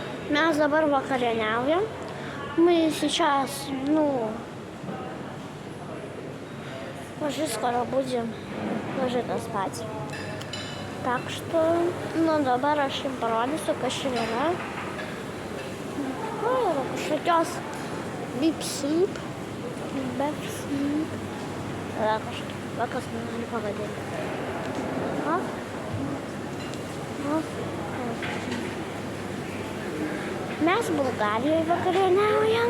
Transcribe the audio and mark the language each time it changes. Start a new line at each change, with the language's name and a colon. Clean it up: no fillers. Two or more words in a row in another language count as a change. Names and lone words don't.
Lithuanian: Mes dabar vakarieniaujam.
Russian: Мы сейчас, уже скоро будем ложиться спать. Так что,
Lithuanian: dabar aš jums parodysiu, kas čia yra. Yra kažkokios
English: beef soup.
Lithuanian: Tada kažkokia, kas man pavadinti. Mes Bulgarijoje vakarieniaujam.